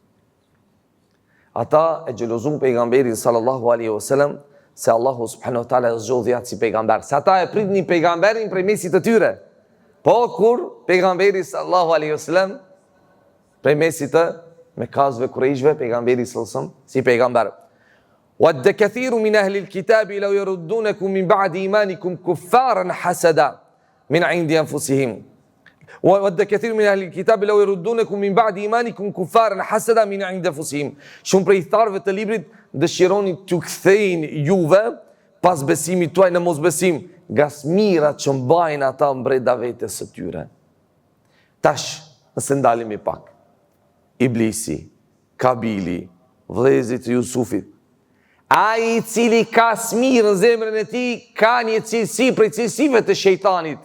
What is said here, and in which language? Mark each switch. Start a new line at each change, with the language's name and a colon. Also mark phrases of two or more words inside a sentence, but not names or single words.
Albanian: Ata e gjelozun pejgamberin
Arabic: صلى الله عليه وسلم
Albanian: se Allahu
Arabic: سبحانه وتعالى
Albanian: e zgjodhi atë si pejgamber. Se ata e pritnin pejgamberin prej mesit të tyre. Po kur pejgamberi
Arabic: صلى الله عليه وسلم
Albanian: prej mesit të Mekazve Kurejshve, pejgamberi
Arabic: صلى الله عليه وسلم
Albanian: si pejgamber.
Arabic: ود كثير من أهل الكتاب لو يردونكم من بعد إيمانكم كفارا حسدا من عند أنفسهم. وَوَدَّ كَثِيرٌ مِنْ أَهْلِ الْكِتَابِ لَوْ يَرُدُّونَكُم مِنْ بَعْدِ إِيمَانِكُمْ كُفَّارًا حَسَدًا مِنْ عِندِ أَنفُسِهِمْ.
Albanian: Shumë prej tharëve të librit dëshironin t'ju kthejnë juve pas besimit tuaj në mosbesim, nga smirat që mbajnë ata mbreda vetes së tyre. Tash, nëse ndalim i pak, Iblisi, Kabili, vëllezërit të Jusufit, ai i cili ka smirë në zemrën e tij, ka një cilësi prej cilësive të shejtanit.